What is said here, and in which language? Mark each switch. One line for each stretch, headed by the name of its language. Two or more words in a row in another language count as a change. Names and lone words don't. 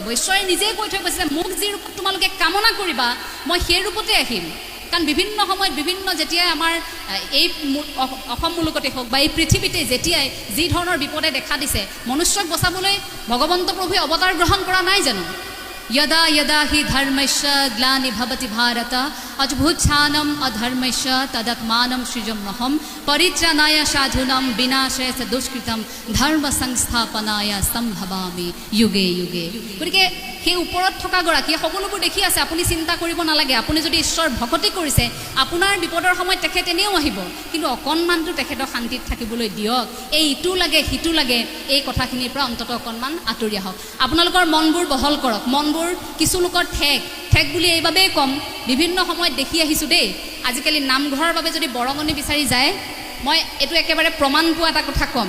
Assamese: ঈশ্বৰে নিজেই কৈ থৈ গৈছে, মোক যি ৰূপত তোমালোকে কামনা কৰিবা মই সেই ৰূপতে আহিম। কাৰণ বিভিন্ন সময়ত যেতিয়াই আমাৰ এই অসম মুলুকতে হওক বা এই পৃথিৱীতে যেতিয়াই যি ধৰণৰ বিপদে দেখা দিছে, মনুষ্যক বচাবলৈ ভগৱন্ত প্ৰভুৱে অৱতাৰ গ্ৰহণ কৰা নাই জানো?
Sanskrit: यदा यदा हि धर्मस्य ग्लानिर्भवति भारत अद्भुतानाम् अधर्मस्य तदात्मानं सृजम्यहं परित्राणाय साधूनां विनाशाय च दुष्कृतं धर्म संस्थापनाय सम्भवामि युगे युगे।
Assamese: গতিকে সেই ওপৰত থকা গৰাকীয়ে সকলোবোৰ দেখি আছে, আপুনি চিন্তা কৰিব নালাগে। আপুনি যদি ঈশ্বৰ ভকতি কৰিছে, আপোনাৰ বিপদৰ সময়ত তেখেত এনেও আহিব, কিন্তু অকণমানটো তেখেতক শান্তিত থাকিবলৈ দিয়ক। এই ইটো লাগে সিটো লাগে, এই কথাখিনিৰ পৰা অন্ততঃ অকণমান আঁতৰি আহক। আপোনালোকৰ মনবোৰ বহল কৰক, মনবোৰ কিছু লোকৰ ঠেক ঠেক বুলি এইবাবেই ক'ম, বিভিন্ন সময়ত দেখি আহিছোঁ দেই, আজিকালি নামঘৰৰ বাবে যদি বৰঙণি বিচাৰি যায়, মই এইটো একেবাৰে প্ৰমাণ পোৱা এটা কথা ক'ম।